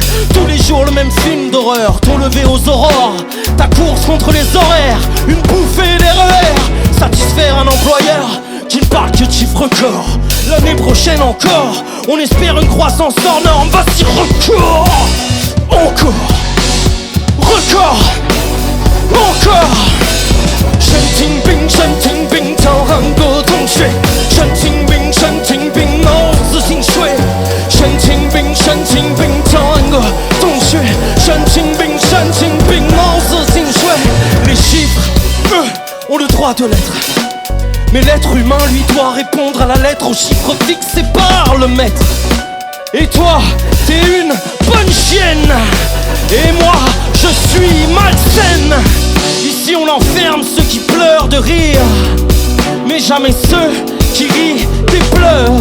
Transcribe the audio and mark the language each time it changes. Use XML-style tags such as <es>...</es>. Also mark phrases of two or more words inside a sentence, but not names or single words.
<fr>Tous les jours le même film d'horreur, ton lever aux aurores, ta course contre les horaires, une bouffée d'erreurs, satisfaire un employeur qui ne parle que de chiffres records. L'année prochaine encore, on espère une croissance hors norme. Vas-y, record, encore, record, encore.</fr> <zh>神经病，神经病，叫韩国同学。神经病，神经病，脑子进水。神经病，神经病，叫韩国同学。神经病，神经病，脑子进水。</zh> <fr>Les chiffres, eux, ont le droit de l'être. Mais l'être humain, lui, doit répondre à la lettre, aux chiffres fixés par le maître. Et toi, t'es une bonne chienne, et moi, je suis malsaine. Ici on enferme ceux qui pleurent de rire, mais jamais ceux qui rient des pleurs.</fr>